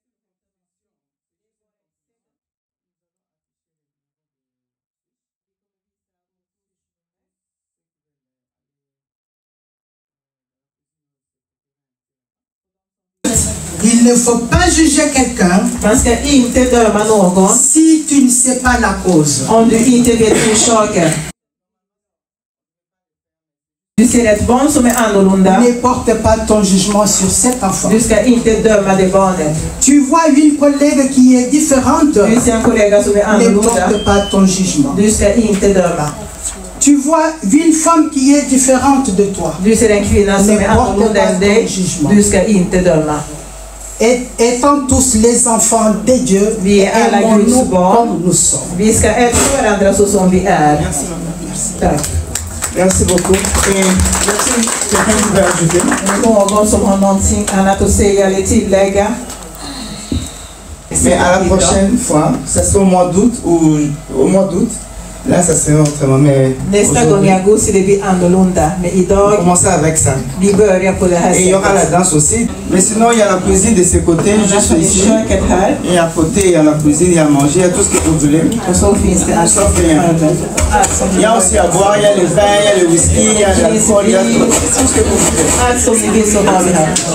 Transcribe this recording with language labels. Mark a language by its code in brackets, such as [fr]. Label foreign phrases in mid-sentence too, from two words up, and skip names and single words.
[fr] Il ne faut pas juger quelqu'un si tu ne sais pas la cause. [sv] Du ser ett barn som är annorlunda. [fr] Ne porte pas ton jugement sur cet enfant. [sv] Du ska inte döma det barnet. [fr] Tu vois une collègue qui est différente. [sv] Du ser en kollega som är annorlunda. [fr] Ne porte pas ton jugement. [sv] Du ska inte döma. [fr] Tu vois une femme qui est différente de toi. [sv] Du ser en kvinna som är annorlunda än dig. Du ska inte döma. [fr] Étant tous les enfants de Dieu, [sv] vi är alla Guds barn. [fr] Comme nous sommes. [sv] Vi ska älska varandra så som vi är. Tack. [fr] Merci beaucoup. Et merci. Quelqu'un qui veut ajouter? [sv] Någon som har någonting annat att säga eller tillägga? [fr] Mais à la prochaine fois, ça sera au mois d'août ou au mois d'août. Là, ça serait autrement, mais [sv] nästa gång i augusti det blir annorlunda, men idag [fr] commencer avec ça. [sv] Vi börjar på det här sättet. [fr] Et il y aura la danse aussi. Mais sinon, il y a la cuisine de ce côté, juste ici. Et à côté, il y a la cuisine, il y a à manger, il y a tout ce que vous voulez. Sauf rien. Il y a aussi à boire, il y a le vin, il y a le whisky, il y a l'alcool, il y a tout ce que vous voulez. [sv] Allt som ni vill så har vi här.